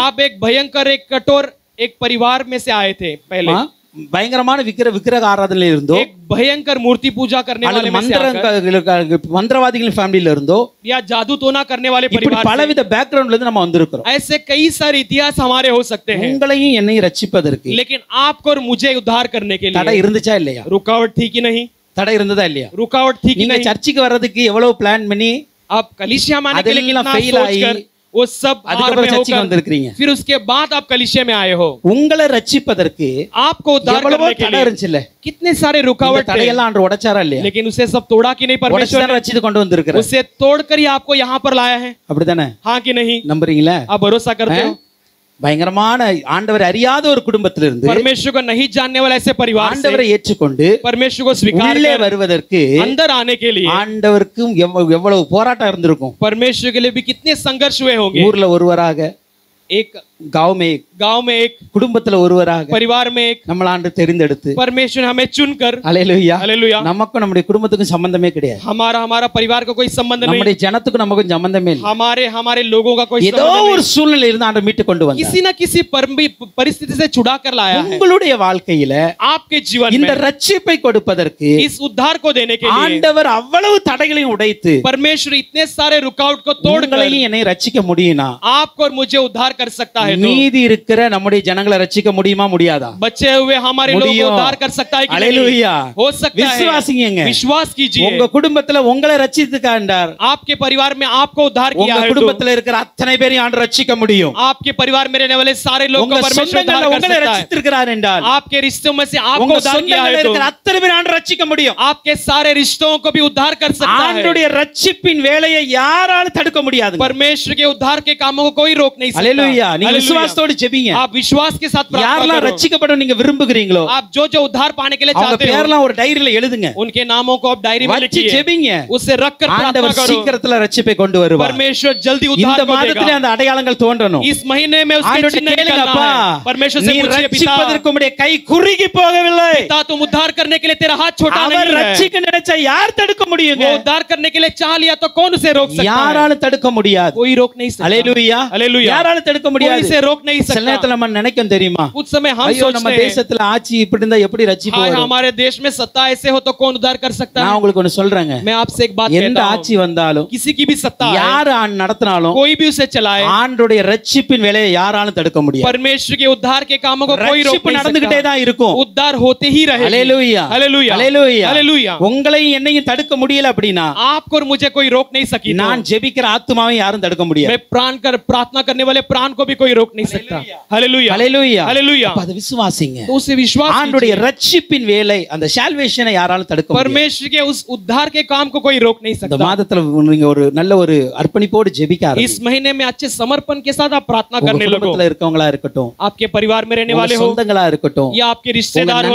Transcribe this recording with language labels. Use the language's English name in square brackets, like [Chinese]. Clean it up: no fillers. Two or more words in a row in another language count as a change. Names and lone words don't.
[Hindi] आप एक भयंकर, एक कठोर एक परिवार में से आए थे पहले। [Tamil] பயங்கரமான விக்கிரக ஆராதனையில இருந்தோ, [Hindi] एक भयंकर मूर्ति पूजा करने वाले [Tamil] அல்லது [Hindi] में से आकर, [Tamil] மந்திரவாதிகளின் ஃபேமிலில இருந்தோ, [Hindi] या जादू टोना करने वाले [Tamil] இப்படி [Hindi] परिवार से, [Tamil] பலவித பேக்ரவுண்ட்ல இருந்து நம்ம வந்திருக்கிறோம். [Hindi] ऐसे कई सारे इतिहास हमारे हो सकते हैं। [Tamil] உங்களையும் என்னையும் ரட்சிப்பதற்கு [Hindi] लेकिन आपको और मुझे उद्धार करने के [Tamil] தடை [Hindi] लिए [Tamil] இருந்துச்சா இல்லையா? [Hindi] रुकावट थी कि नहीं? [Tamil] தடை இருந்ததா இல்லையா? [Hindi] रुकावट थी कि [Tamil] நீங்க [Hindi] नहीं? [Tamil] சர்ச்சுக்கு வர்றதுக்கு எவ்வளவு பிளான் பண்ணி [Hindi] आप कलीसिया में आने के लिए [Tamil] அதெல்லாம் [Hindi] कितना [Tamil] fail ஆகி, [Hindi] सोचकर वो सब हार [Tamil] அதுக்கப்புறம் [Hindi] में [Tamil] சர்ச்சுக்கு [Hindi] होकर [Tamil] வந்திருக்கீங்க. [Hindi] फिर उसके बाद आप कलीसिया में आए हो। [Tamil] உங்களை ரட்சிப்பதற்கு [Hindi] आपको उद्धार [Tamil] எவ்வளவோ [Hindi] करने के [Tamil] தடை [Hindi] लिए [Tamil] இருந்துச்சுல்ல. [Hindi] कितने सारे [Tamil] இந்த [Hindi] रुकावट थे, [Tamil] தடையெல்லாம் ஆண்டவர் உடைச்சாரா இல்லையா? [Hindi] लेकिन उसे सब तोड़ा कि नहीं? परमेश्वर [Tamil] உடைச்சுதான் [Hindi] ने [Tamil] ரட்சித்து கொண்டு வந்திருக்கிறார். [Hindi] उसे तोड़कर ही आपको यहाँ पर लाया है। [Tamil] அப்படிதானே? [Hindi] हाँ कि नहीं? [Tamil] நம்புறீங்களா? [Hindi] आप भरोसा करते हो? [Tamil] பயங்கரமான ஆண்டவர் அறியாத ஒரு குடும்பத்திலிருந்து [Hindi] परमेश्वर को नहीं जानने वाला ऐसे परिवार [Tamil] ஆண்டவரை [Hindi] से [Tamil] ஏற்றுக்கொண்டு [Hindi] परमेश्वर को स्वीकार [Tamil] உள்ளே [Hindi] कर [Tamil] வருவதற்கு [Hindi] अंदर आने के लिए [Tamil] ஆண்டவருக்கும் எவ்வளவு போராட்டம் இருந்திருக்கும். [Hindi] परमेश्वर के लिए भी कितने संघर्ष हुए होंगे। [Tamil] ஊர்ல ஒருவராக, [Hindi] एक गांव में एक [Tamil] குடும்பத்துல ஒருவராக [Hindi] परिवार में एक [Tamil] நம்மள ஆண்டு தெரிந்தெடுத்து [Hindi] परमेश्वर हमें चुनकर हालेलुया हालेलुया [Tamil] நமக்கும் நம்முடைய குடும்பத்துக்கும் சம்பந்தமே கிடையாது [Hindi] हमारा परिवार का कोई संबंध नहीं [Tamil] நம்முடைய ஜனத்துக்கும் நமக்கும் சம்பந்தமே இல்லை [Hindi] हमारे लोगों का कोई [Tamil] ஏதோ ஒரு சூழ்நிலையில இருந்து ஆண்டு மீட்டு கொண்டு வந்தார் [Hindi] किसी ना किसी परिस्थिति से छुड़ा कर लाया है [Tamil] உங்களுடைய வாழ்க்கையில [Hindi] आपके जीवन [Tamil] இந்த ரட்சிப்பை கொடுப்பதற்கு [Hindi] इस उद्धार को देने के लिए [Tamil] ஆண்டவர் அவ்வளவு தடைகளையும் உடைத்து [Hindi] परमेश्वर इतने सारे रुकावट को तोड़कर [Tamil] என்னை ரட்சிக்க முடியும்னா [Hindi] आपको और मुझे उद्धार कर सकता है [Tamil] மீதி இருக்கிற நம்முடைய ஜனங்களை ரட்சிக்க முடியுமா முடியாதா [Hindi] बचे हुए हमारे लोगों को उद्धार कर सकता है कि हालेलुया हो सकता है [Tamil] விசுவாசிங்க [Hindi] विश्वास कीजिए [Tamil] உங்க குடும்பத்துல உங்களை ரட்சித்துக்காண்டார் [Hindi] आपके परिवार में आपको उद्धार किया है [Tamil] உங்க குடும்பத்துல இருக்கிற அத்தனை பேரையும் ஆண்டவர் ரட்சிக்க முடியும் [Hindi] आपके परिवार में रहने वाले सारे लोगों को परमेश्वर उद्धार कर सकता है [Tamil] ரட்சித்திருக்கிறார் என்றால் [Hindi] आपके रिश्तों में से आपको उद्धार किया है तो [Tamil] அத்தனை பேரை ஆண்டவர் ரட்சிக்க முடியும் [Hindi] आपके सारे रिश्तों को भी उद्धार कर सकता है [Tamil] ஆண்டவருடைய ரட்சிப்பின் வேலையை யாராலும் தடுக்க முடியாது [Hindi] परमेश्वर के उद्धार के कामों को कोई रोक नहीं सकता [Tamil] हालेलुया நீங்க விசுவாசத்தோடு ஜெபிங்க [Hindi] आप विश्वास के साथ प्रार्थना करो [Tamil] யாரெல்லாம் ரட்சிக்கப்பட நீங்க விரும்புகிறீங்களோ [Hindi] आप जो उद्धार पाने के लिए चाहते हो [Tamil] அவங்க பேர்லாம் ஒரு டைரியில எழுதுங்க [Hindi] उनके नामों को आप डायरी में लिखिए [Tamil] ஜெபிங்க [Hindi] उसे रखकर प्रार्थना करो [Tamil] சீக்கிரத்துல ரட்சிப்பை கொண்டு வருவார் [Hindi] परमेश्वर जल्दी उद्धार [Tamil] இந்த [Hindi] को [Tamil] மாதத்திலே [Hindi] देगा [Tamil] அந்த அடையாளங்கள் தோன்றணும் [Hindi] इस महीने में उसके चिन्ह निकलना है परमेश्वर से पूछिए पिता [Tamil] ரட்சிப்பதற்கு உம்முடைய கை குறுகி போகவில்லை [Hindi] पिता तुम उद्धार करने के लिए तेरा हाथ छोटा नहीं है [Tamil] அவர் ரட்சிக்க நினைச்சா யார் தடுக்க முடியுங்க [Hindi] वो उद्धार करने के लिए चाह लिया तो कौन उसे रोक सकता है [Tamil] யாராலும் தடுக்க முடியாது [Hindi] कोई रोक नहीं सकता हालेलुया हालेलुया [Tamil] யாராலும் தடுக்க முடியாது [Hindi] कोई इसे रोक नहीं [Tamil] சில [Hindi] सकता [Tamil] நேரத்துல நம்ம நினைக்கும் தெரியுமா [Hindi] कुछ समय हम [Tamil] ஐயோ நம்ம [Hindi] सोचते हैं [Tamil] தேசத்துல ஆட்சி இப்படி இருந்தா எப்படி ரட்சிப்பு [Hindi] हाय [Tamil] வரும் [Hindi] हमारे देश में सत्ता ऐसे हो तो कौन उद्धार कर सकता [Tamil] நான் [Hindi] है [Tamil] உங்களுக்கு ஒன்னு சொல்றேங்க [Hindi] मैं आपसे एक बात [Tamil] எந்த [Hindi] कहता हूं [Tamil] ஆட்சி வந்தாலும் [Hindi] किसी की भी सत्ता है [Tamil] யார் நடத்தினாலும் [Hindi] कोई भी उसे चलाए [Tamil] ஆண்டவருடைய ரட்சிப்பின் வேலையை யாராலும் தடுக்க முடியாது [Hindi] परमेश्वर के उद्धार के कामों को कोई रोक [Tamil] ரட்சிப்பு [Hindi] नहीं [Tamil] நடந்துகிட்டே [Hindi] सकता [Tamil] தான் இருக்கும் [Hindi] उद्धार होते ही रहेगा हालेलुया हालेलुया हालेलुया हालेलुया [Tamil] உங்களையும் என்னையும் தடுக்க முடியல அப்படினா [Hindi] आपको और मुझे कोई रोक नहीं सकी [Tamil] நான் ஜெபிக்கிற ஆத்துமாவை யாரும் தடுக்க முடியாது [Hindi] मैं प्रार्थना करने वाले प्राण को भी कोई रोक नहीं सकता हालेलुया हालेलुया हालेलुया [Tamil] அப்ப அது விசுவாசிங்க [Hindi] तो उसे विश्वास [Tamil] ஆண்டவருடைய ரட்சிப்பின் வேலை அந்த சால்வேஷனை யாராலும் தடுக்க முடியாது [Hindi] परमेश्वर के उस उद्धार के काम को कोई रोक नहीं [Tamil] இந்த [Hindi] सकता [Tamil] மாதத்துல நீங்க ஒரு நல்ல ஒரு அர்ப்பணிப்போடு ஜெபிக்க [Hindi] इस [Tamil] ஆரம்பிங்க [Hindi] महीने में अच्छे समर्पण के साथ आप प्रार्थना [Tamil] உங்க [Hindi] करने लगो [Tamil] குடும்பத்துல இருக்கவங்களா இருக்கட்டும் [Hindi] आपके परिवार में रहने [Tamil] உங்க [Hindi] वाले हो [Tamil] சொந்தங்களா இருக்கட்டும் [Hindi] या आपके रिश्तेदार हो